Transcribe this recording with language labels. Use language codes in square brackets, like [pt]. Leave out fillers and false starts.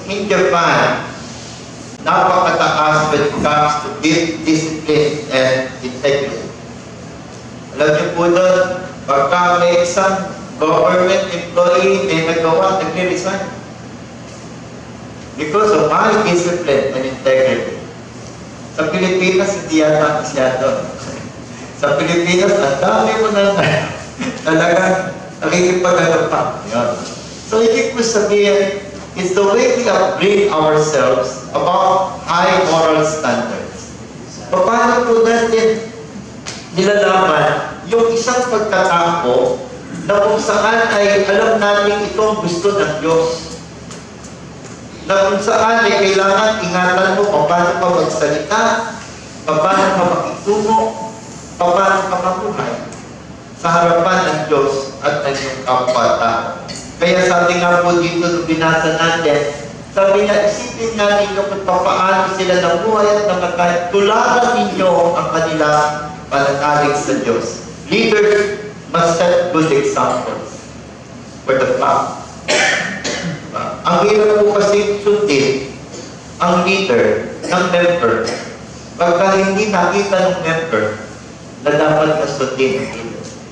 [en] In Japan, [tl] napakataas [en] when it comes to discipline and integrity. [tl] Alam niyo po doon, pagka may isang government employee may nagawa, nagre-resign. [en] Because of my discipline and integrity. [tl] Sa Pilipinas, hindi yata masyado. Sa Pilipinas, ang dami mo na talagang nakikipagano pa. Yan. [en] So, [tl] ibig ko sabihin, [en] it's the way we upgrade ourselves about high moral standards. [tl] Paano po natin nilalaman yung isang pagkatao na kung saan ay alam natin itong gusto ng Diyos. Na kung saan ay kailangan ingatan mo paano ka magsalita, paano ka makitungo, paano ka mabuhay sa harapan ng Diyos at ng iyong kapwa-tao. Kaya sabi nga po dito nung binasa natin, sabi niya, isipin natin kung paano sila nabuhay at namatay, tularan ninyo ang kanilang pananalig sa Diyos. [en] Leaders must set good examples for the flock. [tl] Ang hirap po kasi sundin ang leader ng member. Pagka hindi nakita ng member na dapat na sundin ang leader.